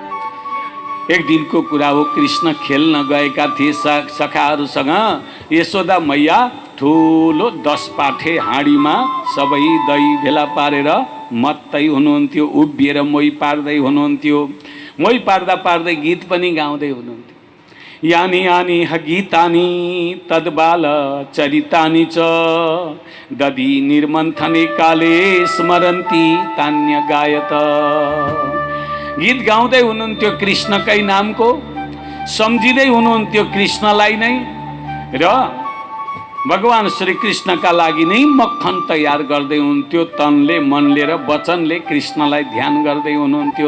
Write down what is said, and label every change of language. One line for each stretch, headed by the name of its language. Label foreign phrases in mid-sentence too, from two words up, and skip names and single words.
Nepali: एक दिनको कुरा हो, कृष्ण खेल्न गएका थिए सखाहरूसँग। यशोदा मैया ठुलो 10 पाठे हाँडीमा सबै दही भेला पारेर मत्तै हुनुहुन्थ्यो, उभिएर मोही पार्दै हुनुहुन्थ्यो। मोही पार्दा पार्दै गीत पनि गाउँदै हुनुहुन्थ्यो।
Sanskrit: यानी यानी गीतानि तद्बाल चरितानि च दधि निर्मन्थने काले स्मरन्ती तान्य गायत।
Nepali: गीत गाउँदै हुनुहुन्थ्यो कृष्णकै नामको, सम्झिँदै हुनुहुन्थ्यो कृष्णलाई नै, र भगवान श्री कृष्णका लागि नै मक्खन तयार गर्दै हुनुहुन्थ्यो। तनले मनले र वचनले कृष्णलाई ध्यान गर्दै हुनुहुन्थ्यो।